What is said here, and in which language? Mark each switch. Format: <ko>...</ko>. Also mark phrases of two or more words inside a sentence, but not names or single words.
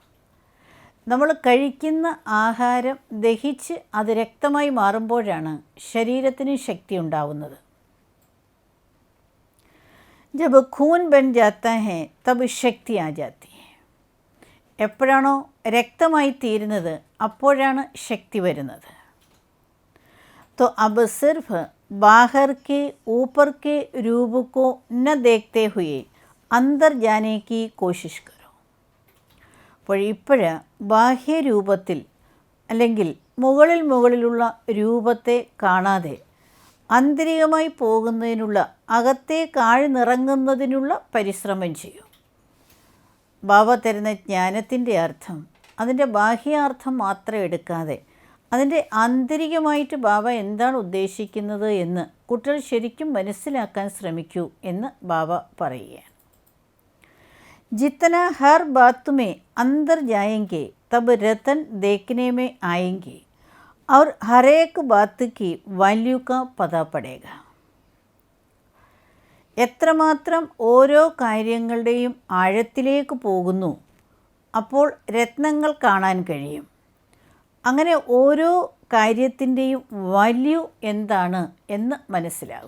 <ml>നമ്മൾ കഴിക്കുന്ന ആഹാരം ദഹിച്ച് അത് രക്തമായി മാറുമ്പോഴാണ് ശരീരത്തിന് ശക്തി ഉണ്ടാവുന്നത്.</ml> <hi>जब खून बन जाता है तब शक्ति आ जाती है.</hi> <ml>എപ്പോഴാണോ രക്തമായി തീരുന്നത് അപ്പോഴാണ് ശക്തി വരുന്നത്.</ml> <hi>तो अब सिर्फ बाहर के ऊपर के रूप को न देखते हुए अंदर जाने की कोशिश करो.</hi> <ml>അപ്പോൾ ബാഹ്യരൂപത്തിൽ അല്ലെങ്കിൽ മുകളിലുള്ള രൂപത്തെ കാണാതെ ആന്തരികമായി പോകുന്നതിനുള്ള, അകത്തേക്ക് ആഴ്ന്നിറങ്ങുന്നതിനുള്ള പരിശ്രമം ചെയ്യൂ. ബാബ തരുന്ന ജ്ഞാനത്തിൻ്റെ അർത്ഥം അതിൻ്റെ ബാഹ്യാർത്ഥം മാത്രം എടുക്കാതെ അതിൻ്റെ ആന്തരികമായിട്ട് ബാബ എന്താണ് ഉദ്ദേശിക്കുന്നത് എന്ന് കുട്ടികൾ ശരിക്കും മനസ്സിലാക്കാൻ ശ്രമിക്കൂ എന്ന് ബാബ പറയുകയാണ്.</ml> <hi>जितना हर बात में अंदर जाएंगे तब रतन देखने में आएंगे और हर एक बात की वैल्यू का पता पड़ेगा.</hi> <ml>എത്രമാത്രം ഓരോ കാര്യങ്ങളുടെയും ആഴത്തിലേക്ക് പോകുന്നു അപ്പോൾ രത്നങ്ങൾ കാണാൻ കഴിയും. അങ്ങനെ ഓരോ കാര്യത്തിൻ്റെയും വാല്യൂ എന്താണ് എന്ന് മനസ്സിലാകും.</ml>